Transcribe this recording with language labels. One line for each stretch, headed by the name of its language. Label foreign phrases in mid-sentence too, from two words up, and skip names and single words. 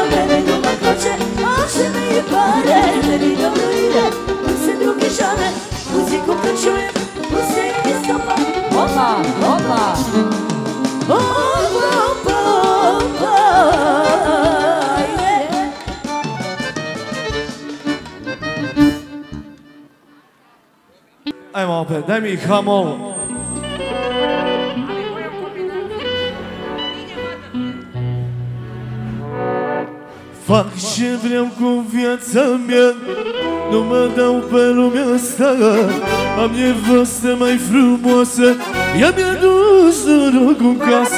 Serbian: Mene ljubav hoće me i pare, meni dobro ide, dok se drugi žale, muziku kad čujem, ustajanje stopa, opa, opa, opa, opa, opa. Ajmo opet, daj mi hamol.
Romanian: Fac ce vreau cu viața mea, nu mă dau pe lumea asta. Am nevastă mai frumoasă, ea mi-a dus noroc în casă.